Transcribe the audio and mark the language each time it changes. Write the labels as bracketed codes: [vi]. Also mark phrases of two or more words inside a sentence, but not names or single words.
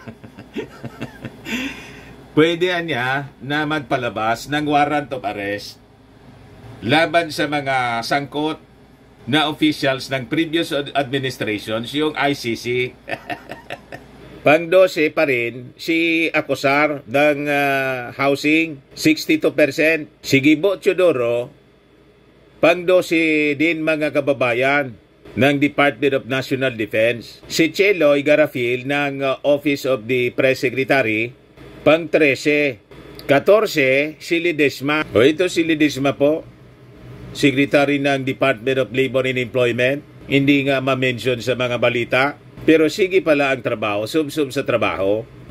[tl] Pwede niya na magpalabas ng [en] warrant of arrest [tl] laban sa mga sangkot na officials ng [en] previous administrations, [tl] yung ICC. Pang-12 pa rin, si Acosar ng Housing, 62%. Si Gibo Teodoro, pang-12 din mga kababayan ng Department of National Defense. Si Cheloy Garafil ng Office of the Press Secretary, pang-13. 14, si Ledesma. Ito si Ledesma po, Secretary ng Department of Labor and Employment. Hindi nga ma-mention sa mga balita. Pero sige pala ang trabaho, sub-sub sa trabaho.